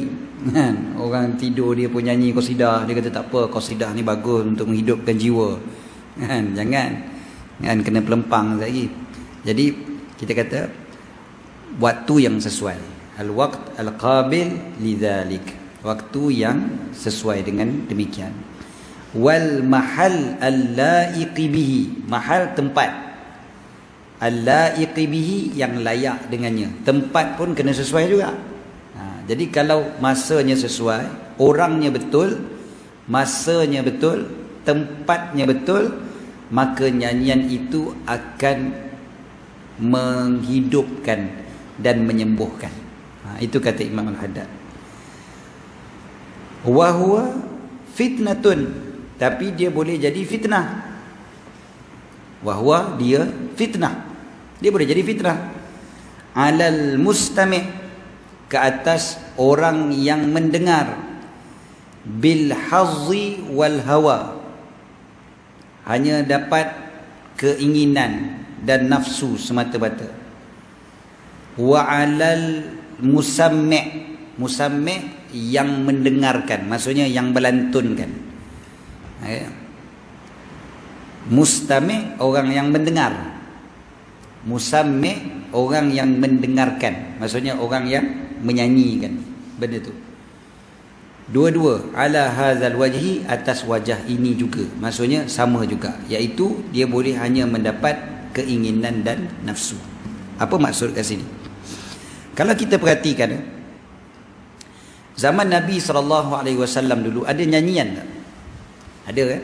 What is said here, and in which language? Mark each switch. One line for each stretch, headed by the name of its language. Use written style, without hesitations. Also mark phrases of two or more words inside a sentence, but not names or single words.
Malay: Orang tidur dia pun nyanyi qasidah. Dia kata tak apa, qasidah ni bagus untuk menghidupkan jiwa. Jangan. Kena pelempang lagi. Jadi kita kata waktu yang sesuai.
Arabic: Al-waqt al-qabil lidzalik,
Malay: waktu yang sesuai dengan demikian.
Arabic: Wal mahal al-laiqi bihi, mahal tempat, al-laiqi bihi,
Malay: yang layak dengannya. Tempat pun kena sesuai juga. Jadi kalau masanya sesuai, orangnya betul, masanya betul, tempatnya betul, maka nyanyian itu akan menghidupkan dan menyembuhkan. Itu kata Imam Al-Haddad.
Arabic: Wa huwa fitnatun,
Malay: tapi dia boleh jadi fitnah.
Arabic: Wa huwa,
Malay: dia fitnah, dia boleh jadi fitnah.
Arabic: Alal mustami',
Malay: ke atas orang yang mendengar.
Arabic: Bil hazzi wal hawa,
Malay: hanya dapat keinginan dan nafsu semata-mata.
Arabic: Wa alal musammi',
Malay: musammi' yang mendengarkan, maksudnya yang melantunkan. Mustami' orang yang mendengar, musammi' orang yang mendengarkan, maksudnya orang yang menyanyikan benda tu.
Arabic: Dua-dua ala hadzal wajhi,
Malay: atas wajah ini juga, maksudnya sama juga, iaitu dia boleh hanya mendapat keinginan dan nafsu. Apa maksud kat sini? Kalau kita perhatikan, zaman Nabi SAW dulu ada nyanyian tak? Ada, kan?